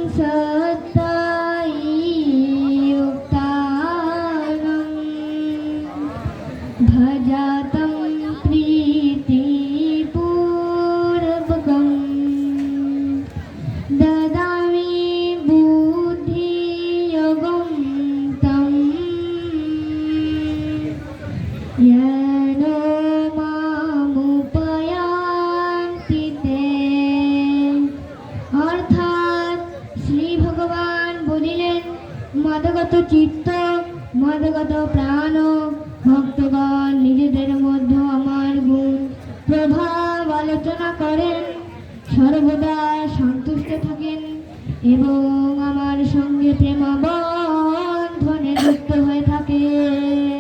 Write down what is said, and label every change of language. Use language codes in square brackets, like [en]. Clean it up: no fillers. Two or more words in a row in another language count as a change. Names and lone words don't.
[sa] सत्तायुक्तानां भजतं प्रीतिपूर्वकम् ददामि बुद्धियोगं तं येन मामुपयान्ति ते। [bn] অর্থাৎ শ্রী ভগবান বলিলেন, মদগত চিত্ত মদগত প্রাণ ভক্তগণ নিজেদের মধ্যে আমার গুণ প্রভাব আলোচনা করেন, সর্বদা সন্তুষ্ট থাকেন এবং আমার সঙ্গে প্রেমবন্ধনে যুক্ত হয়ে থাকেন।